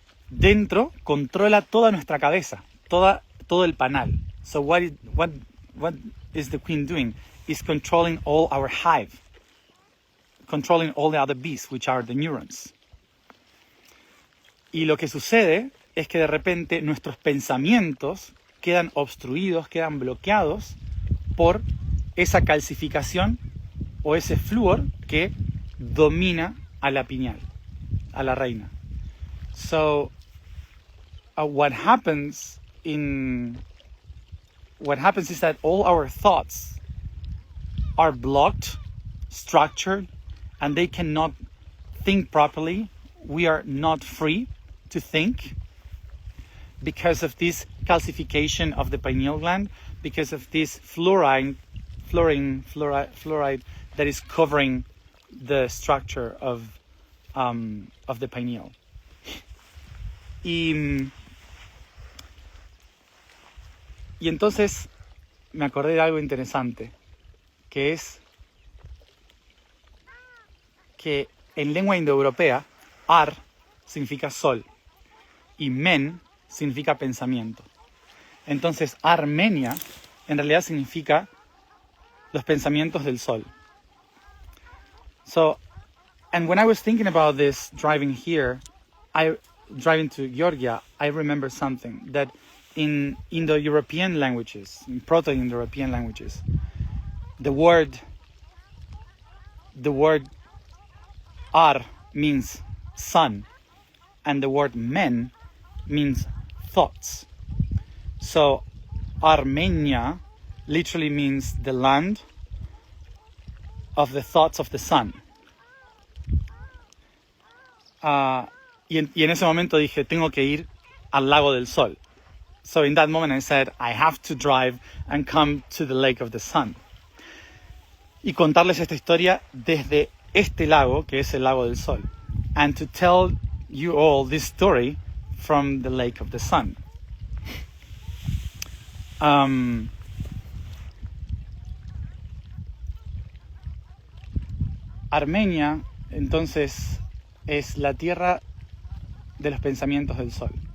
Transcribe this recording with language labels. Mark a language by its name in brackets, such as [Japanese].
[Spanish] Dentro controla toda nuestra cabeza, todo el panal. [English] So what is the queen doing? Is controlling all our hive, controlling all the other bees, which are the neurons. [Spanish] Y lo que sucede es que de repente nuestros pensamientos quedan obstruidos, quedan bloqueados por esa calcificación o ese flúor que domina a la pineal, a la reina. [English] So what happens is that all our thoughts are blocked, structured, and they cannot think properly. We are not free to think because of this calcification of the pineal gland, because of this fluoride that is covering the structure of the pineal. [Spanish] Y entonces me acordé de algo interesante, que es que en lengua indoeuropea, ar significa sol y men significa pensamiento. Entonces, Armenia en realidad significa los pensamientos del sol. [English] So, and when I was thinking about this driving to Georgia, I remember something that in Indo-European languages, in Proto-Indo-European languages, the word ar means sun, and the word men means thoughts. So Armenia literally means the land of the thoughts of the sun. [Spanish] Y en ese momento dije, tengo que ir al lago del sol. [English] So in that moment I said, I have to drive and come to the lake of the sun. [Spanish] Y contarles esta historia desde este lago, que es el lago del sol. [English] And to tell you all this story from the lake of the sun. [Spanish] Armenia, entonces, es la tierra de los pensamientos del sol.